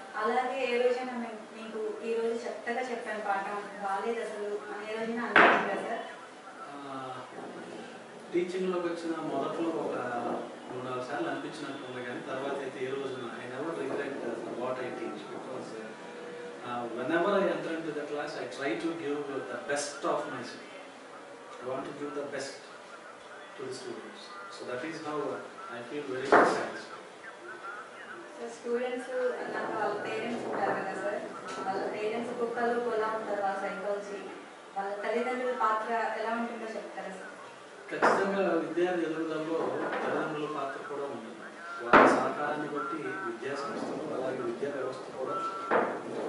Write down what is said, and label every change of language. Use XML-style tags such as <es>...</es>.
<te>అలాగే ఏ రోజైనా మీకు ఈరోజు చెత్తగా చెప్పాను పాఠం, బాగాలేదు అసలు అని ఏ రోజైనా అనిపించింది కదా సార్? టీచింగ్లోకి వచ్చిన మొదట్లో ఒక 3-4 సార్లు అనిపించినట్టుంది, కానీ తర్వాత అయితే ఏ రోజున</te> <en>I never regret what I teach. Because whenever I enter into the class, I try to give the best of myself. I want to give the best to the students. So that is how I feel very satisfied.</en> <te>Students అన్నాక వాళ్ళ parents ఉంటారు కదా sir, వాళ్ళ parents కుక్కలు ఎలా ఉంటారు, వాళ్ళ psychology, వాళ్ళ తల్లిదండ్రుల పాత్ర ఎలా ఉంటుందో చెప్తారా సార్? ఖచ్చితంగా విద్యార్థి ఎదుగుదలలో తల్లిదండ్రుల పాత్ర కూడా ఉంటుంది. వారి సహకారాన్ని బట్టి విద్యా సంస్థలు అలాగే విద్యా వ్యవస్థ కూడా ఉంటుంది.</te>